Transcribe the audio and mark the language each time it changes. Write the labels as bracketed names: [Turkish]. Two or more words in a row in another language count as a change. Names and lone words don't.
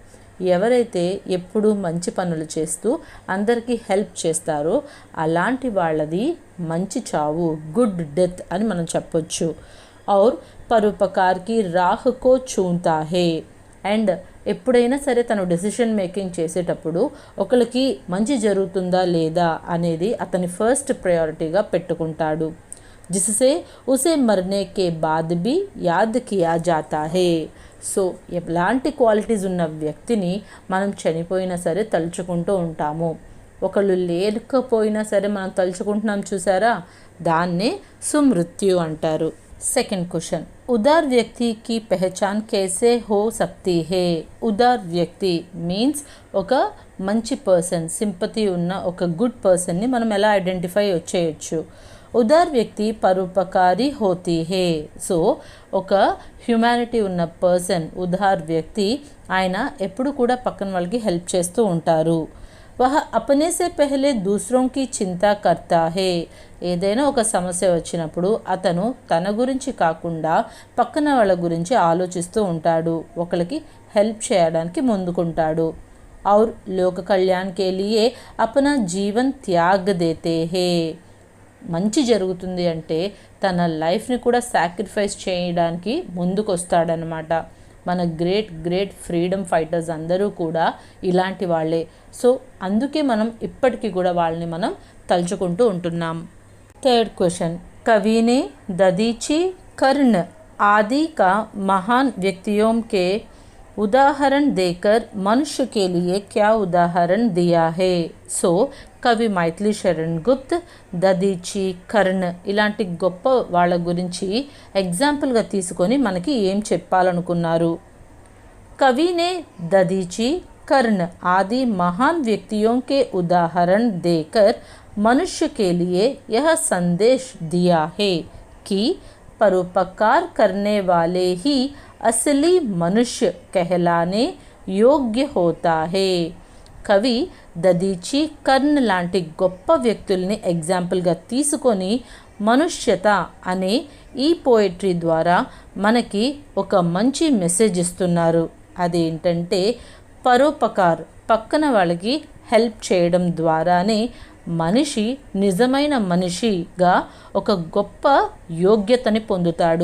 [Telugu] ఎవరైతే ఎప్పుడు మంచి పనులు చేస్తూ అందరికీ హెల్ప్ చేస్తారో అలాంటి వాళ్ళది మంచి చావు, [English] good death [Telugu] అని మనం చెప్పొచ్చు. [Hindi] और परोपकार की राह को चुनता है. [Telugu] అండ్ ఎప్పుడైనా సరే తను [English] decision making [Telugu] చేసేటప్పుడు ఒకరికి మంచి జరుగుతుందా లేదా అనేది అతని [English] first priority [Telugu] పెట్టుకుంటాడు. [Hindi] जिसे उसे मरने के बाद भी याद किया जाता है. [Telugu] సో ఎలాంటి క్వాలిటీస్ ఉన్న వ్యక్తిని మనం చనిపోయినా సరే తలుచుకుంటూ ఉంటాము. ఒకళ్ళు లేకపోయినా సరే మనం తలుచుకుంటున్నాం చూసారా, దాన్నే సుమృత్యు అంటారు. [English] second question, [Hindi] उदार व्यक्ति की पहचान कैसे हो सकती है. उदार व्यक्ति [Telugu] మీన్స్ ఒక మంచి పర్సన్, సింపతి ఉన్న ఒక గుడ్ పర్సన్ని మనం ఎలా ఐడెంటిఫై చేయొచ్చు. [Hindi] उदार व्यक्ति परोपकारी होती है. [Telugu] సో ఒక హ్యుమానిటీ ఉన్న పర్సన్ [Hindi] उदार व्यक्ति, [Telugu] ఆయన ఎప్పుడు కూడా పక్కన వాళ్ళకి హెల్ప్ చేస్తూ ఉంటారు. [Hindi] वह अपने से पहले दूसरों की चिंता करता है. [Telugu] ఏదైనా ఒక సమస్య వచ్చినప్పుడు అతను తన గురించి కాకుండా పక్కన వాళ్ళ గురించి ఆలోచిస్తూ ఉంటాడు, ఒకరికి హెల్ప్ చేయడానికి ముందుకుంటాడు. [Hindi] और लोक कल्याण के लिए अपना जीवन त्याग देते है. [Telugu] మంచి జరుగుతుంది అంటే తన లైఫ్ని కూడా సాక్రిఫైస్ చేయడానికి ముందుకు వస్తాడనమాట. మన [English] great freedom fighters [Telugu] అందరూ కూడా ఇలాంటి వాళ్ళే. సో అందుకే మనం ఇప్పటికీ కూడా వాళ్ళని మనం తలుచుకుంటూ ఉంటున్నాం. [English] third question, [Hindi] कवि ने दधीचि कर्ण आदि का महान व्यक्तियों के उदाहरण देकर मनुष्य के लिए क्या उदाहरण दिया है. [Telugu] సో కవి మైథిలి శరణ్ గుప్త్ దదీచి కర్ణ్ ఇలాంటి గొప్ప వాళ్ళ గురించి ఎగ్జాంపుల్గా తీసుకొని మనకి ఏం చెప్పాలనుకున్నారు. [Hindi] कवि ने ददीची कर्ण आदि महान व्यक्तियों के उदाहरण देकर मनुष्य के लिए यह संदेश दिया है कि परोपकार करने वाले ही असली मनुष्य कहलाने योग्य होता है. [Telugu] కవి దదీచి కర్ణ్ లాంటి గొప్ప వ్యక్తుల్ని ఎగ్జాంపుల్గా తీసుకొని మనుష్యత అనే ఈ పోయిటరీ ద్వారా మనకి ఒక మంచి మెసేజ్ ఇస్తున్నారు. అదేంటంటే పరోపకార్, పక్కన వాళ్ళకి హెల్ప్ చేయడం ద్వారానే మనిషి నిజమైన మనిషిగా ఒక గొప్ప యోగ్యతని పొందుతాడు.